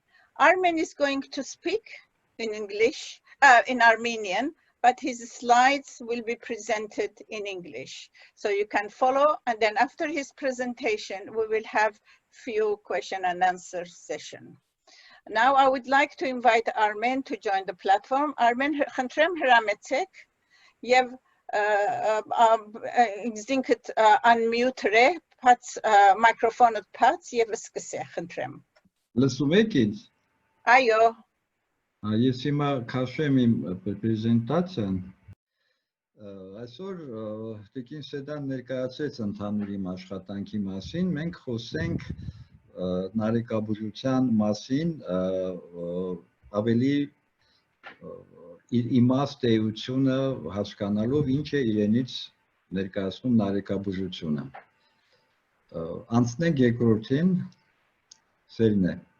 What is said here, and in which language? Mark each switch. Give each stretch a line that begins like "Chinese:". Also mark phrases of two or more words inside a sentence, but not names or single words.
English: Armen is going to speak in English, in Armenian, but his slides will be presented in English. So you can follow, and then after his presentation, we will have few question and answer session. Now I would like to invite Armen to join the platform.
Armenian: Armen, խնդրեմ հրամեցեք եւ ինքզինքդ unmute-ը, բաց միկրոֆոնը բաց եւ սկսե, խնդրեմ։ Լսում եք ինձ։ Այո։ Ես հիմա քաշեմ իմ պրեզենտացիան։ Այսօր Տիկին Սեդան ներկայացրեց ընդհանուր իմ աշխատանքի մասին, մենք խոսենք նարեկաբուժության մասին, ավելի իր իմաստ էությունը հասկանալով ինչ է իրենից ներկայացնում նարեկաբուժությունը։ Անցնենք երկրորդին, սերն է։